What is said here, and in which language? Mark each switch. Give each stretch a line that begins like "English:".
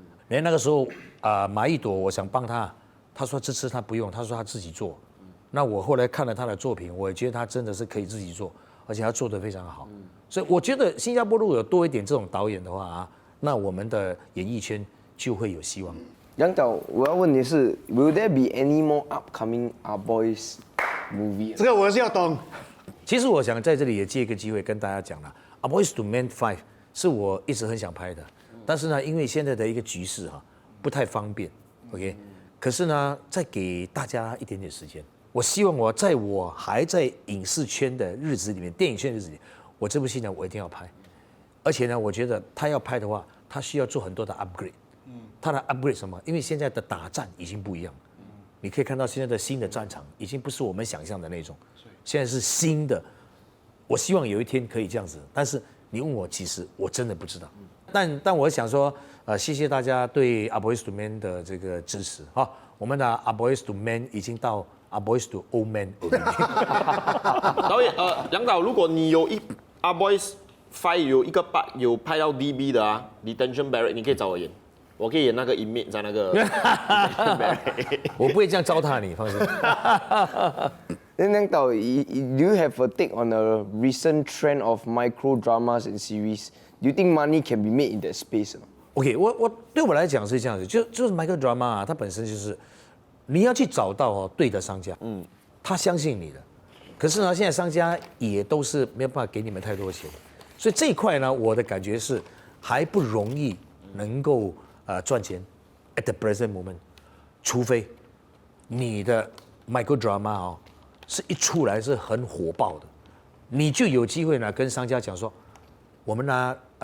Chinese: 连那个时候马一朵，我想帮他说这次他不用，他说他自己做。那我后来看了他的作品，我也觉得他真的是可以自己做，而且他做得非常好。所以我觉得新加坡如果有多一点这种导演的话那我们的演艺圈就会有希望。
English: 杨导，
Chinese: 我要问你是
English: ，Will there be any more upcoming boys movie？
Chinese: 这个我是要懂。其实我想在这里也借一个机会跟大家讲了，《Boys to Men 5》是我一直很想拍的，但是呢，因为现在的一个局势不太方便 ，OK。可是呢，再给大家一点点时间，我希望在我还在影视圈的日子里面，电影圈的日子里，我这部戏呢，我一定要拍。而且呢，我觉得他要拍的话，他需要做很多的 upgrade。他的 upgrade 什么？因为现在的打战已经不一样，你可以看到现在的新的战场已经不是我们想象的那种，现在是新的。我希望有一天可以这样子，但是你问我，其实我真的不知道。但我想说，谢谢大家对 A Boys to Men 的这个支持哈。我们的 A Boys to Men 已经到 A Boys to Old Men。导演杨导，如果你有A Boys 5有一个 part 有拍到 DB 的Detention Barrack， 你可以找我演，我可以演那个inmate在那个 Detention Barrack。我不会这样糟蹋你，放心。
English: Then Yang Dao, do you have a take on a recent trend of micro dramas and series? Do you think money can be made in that space?
Chinese: OK， 对我来讲是这样子，就是 micro drama 它本身就是你要去找到对的商家，他相信你的。可是呢，现在商家也都是没有办法给你们太多钱，所以这一块呢，我的感觉是还不容易能够赚钱
English: at the present moment，
Chinese: 除非你的 micro drama 是一出来是很火爆的，你就有机会呢跟商家讲说，我们呢